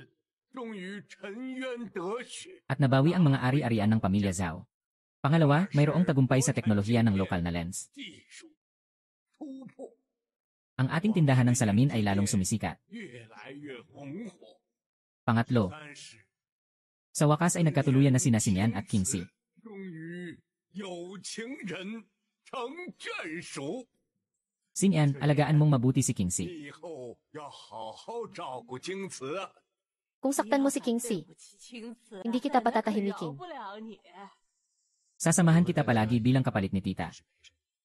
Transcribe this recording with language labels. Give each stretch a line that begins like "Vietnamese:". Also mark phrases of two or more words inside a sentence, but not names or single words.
Filipino: At nabawi ang mga ari-arian ng pamilya Zhao. Pangalawa, mayroong tagumpay sa teknolohiya ng lokal na lens. Ang ating tindahan ng salamin ay lalong sumisikat. Pangatlo, Sa wakas ay nagkatuluyan na sina Xinyan at Qingxi.
Chinese: 终于有情人成眷属，
Filipino: Xinyan, alagaan mong mabuti si Qingxi.
Chinese: 以后要好好照顾京瓷啊。
Filipino: Kung saktan mo si Kingxi, hindi kita patatahimikin. Sasamahan kita palagi bilang kapalit ni tita.